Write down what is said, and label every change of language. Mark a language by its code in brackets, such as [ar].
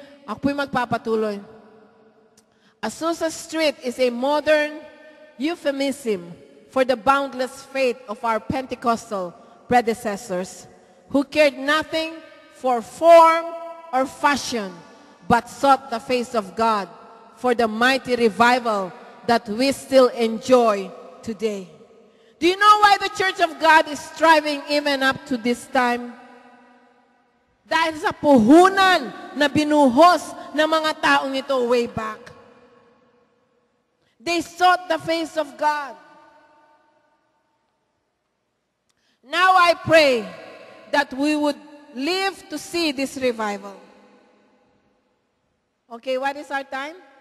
[tl] Ako po'y magpapatuloy. [en] Azusa Street is a modern euphemism for the boundless faith of our Pentecostal predecessors who cared nothing for form or fashion, but sought the face of God for the mighty revival that we still enjoy today. Do you know why the Church of God is striving even up to this time? [tl] Dahil sa puhunan na binuhos ng mga taong ito [en] way back. They sought the face of God. Now I pray that we would live to see this revival. Okay, what is our time?